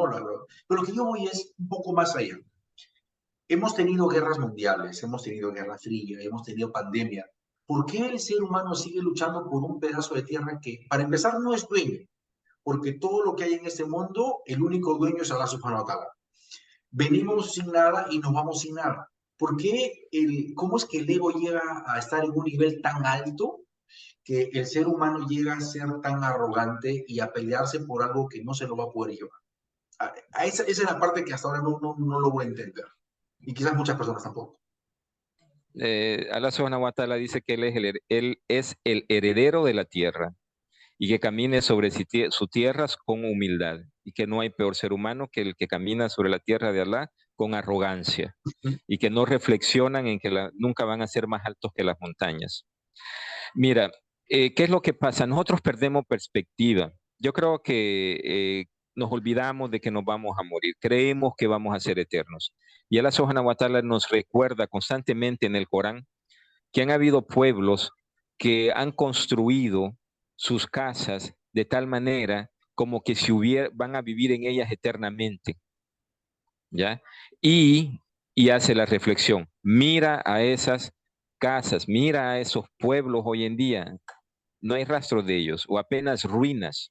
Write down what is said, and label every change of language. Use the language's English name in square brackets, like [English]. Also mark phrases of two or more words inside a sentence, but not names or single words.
[Spanish] Pero lo que yo voy es un poco más allá. Hemos tenido guerras mundiales, hemos tenido guerra fría, hemos tenido pandemia. ¿Por qué el ser humano sigue luchando por un pedazo de tierra que, para empezar, no es dueño? Porque todo lo que hay en este mundo, el único dueño es [Arabic] الله سبحانه وتعالى. [Spanish] Venimos sin nada y nos vamos sin nada. ¿Cómo es que el ego llega a estar en un nivel tan alto que el ser humano llega a ser tan arrogante y a pelearse por algo que no se lo va a poder llevar? Esa es la parte que hasta ahora no logro entender. Y quizás muchas personas tampoco. [Arabic] الله سبحانه وتعالى [Spanish] dice que él es el heredero de la tierra y que camine sobre su tierra con humildad y que no hay peor ser humano que el que camina sobre la tierra de Allah con arrogancia y que no reflexionan en que nunca van a ser más altos que las montañas. Mira, ¿qué es lo que pasa? Nosotros perdemos perspectiva. Yo creo que nos olvidamos de que nos vamos a morir. Creemos que vamos a ser eternos. Y [Arabic] الله سبحانه وتعالى [Spanish] nos recuerda constantemente en el Corán que han habido pueblos que han construido sus casas de tal manera como que van a vivir en ellas eternamente, ¿ya? Y hace la reflexión, mira a esas casas, mira a esos pueblos hoy en día, no hay rastro de ellos o apenas ruinas.